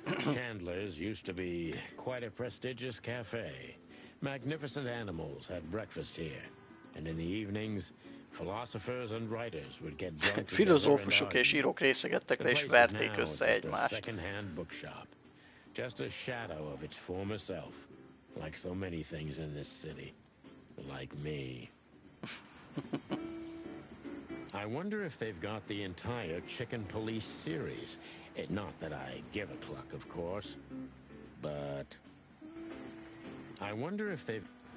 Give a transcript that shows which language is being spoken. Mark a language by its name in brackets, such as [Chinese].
[English] Chandler's used to be quite a prestigious cafe. Magnificent animals had breakfast here. And in the evenings, philosophers and writers would get drunk [Hungarian] Filozófusok és írók részegettek le és verték össze egymást. [English] Second-hand bookshop. Just a shadow of its former self. Like so many things in this city. Like me. I wonder if they've got the entire Chicken Police series. Not that I give a cluck, of course. But I wonder if they've...